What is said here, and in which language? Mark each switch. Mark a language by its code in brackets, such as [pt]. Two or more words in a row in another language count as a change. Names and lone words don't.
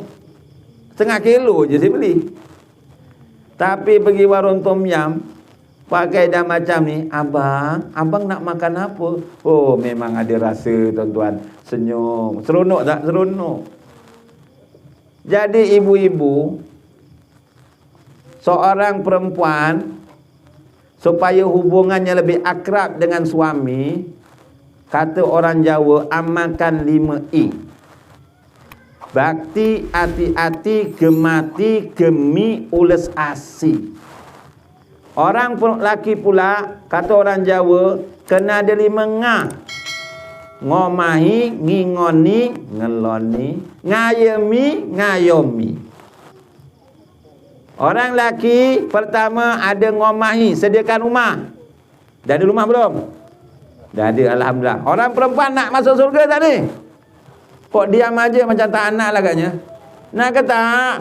[ms] Setengah kilo je saya beli. Tapi pergi warung tom yam, pakai dah macam ni, abang nak makan apa? Oh, memang ada rasa tuan-tuan. Senyum. Seronok tak? Seronok. Jadi ibu-ibu, seorang perempuan supaya hubungannya lebih akrab dengan suami, kata orang Jawa, amalkan 5E. Bakti, hati-hati, [jv] gemati, gemi, ules asi. [ms] Orang lelaki pula, kata orang Jawa, kena ada 5 ngah. [jv] Ngomahi, ngingoni, ngeloni, ngayemi, ngayomi. [ms] Orang lelaki pertama ada ngomahi, sediakan rumah. Dah ada rumah belum? Dah ada, alhamdulillah. Orang perempuan nak masuk surga tak ni? Kok diam aja macam tak anak lah agaknya? Nak ke tak?